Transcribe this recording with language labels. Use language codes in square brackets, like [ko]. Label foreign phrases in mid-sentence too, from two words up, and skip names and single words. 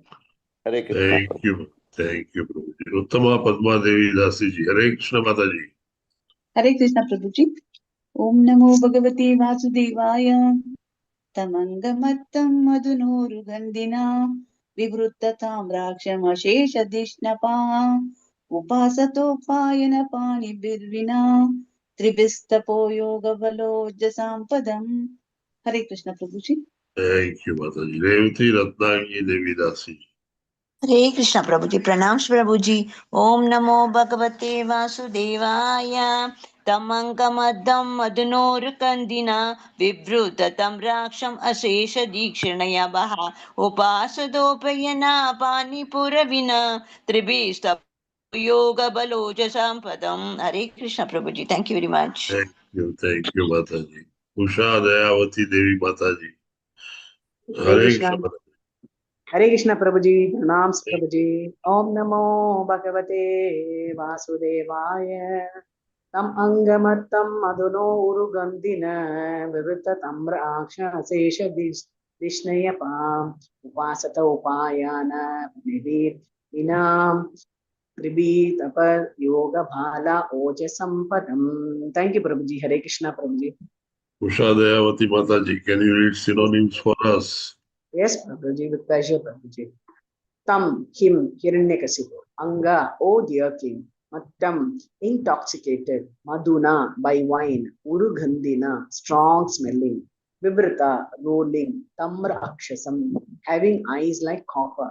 [en] Hare Krishna. Thank you. Thank you, Prabhuji. Uttama Padma Devi Dasi ji. Hare Krishna Mataji. [hi] हरे कृष्ण प्रभु जी। [sa] ओम नमो भगवते वासुदेवाय। तमंगमत्तं मधुनोरुगन्धिना विवृत्तताम्राक्षमशेषधिष्णपा उपासतोपायन पाणिभिर्विना त्रिभिस्तपो योगबलोज्जसां पदम्। [hi] हरे कृष्ण प्रभु जी। [en] Thank you, Mataji. Revati Ratnagi Devi Dasi ji. [hi] हरे कृष्ण प्रभु जी। प्रणाम प्रभु जी। [sa] ओम नमो भगवते वासुदेवाय। तमंगमद्दं मधुनोरुकन्दिना विवृततं राक्षम् अशेष दीक्षिणया वः उपासदोपयना पानिपुरविना त्रिभिस्तप योग बलोजसां पदम्। [hi] हरे कृष्ण प्रभु जी। [en] thank you very much. Thank you, Mataji. Usha Dayavati Devi Mataji. [hi] हरे Hare कृष्णा। [en] Krishna Mataji. [hi] हरे कृष्ण प्रभु जी। प्रणाम प्रभु जी। [sa] ओम नमो भगवते वासुदेवाय। तम अंगमत्तं मधुनो उरुगन्धिन विवृततं राक्षसेश दिष्णयपाम् उपासत उपायान विनाम कृबी तप योग भाला ओजसं पदम्। [en] thank you [hi] प्रभु जी। हरे कृष्णा प्रभु जी। [en] Usha Dayavati Mataji. Can you read synonyms for us? Yes Prabhu ji, With pleasure Prabhu ji. Tam, him, Hiranyakasipu. Anga, oh dear king. Mattam, intoxicated. Madhuna, by wine. Urugandhina, strong smelling. Vibrata, rolling. Tamra akshasam, having eyes like copper.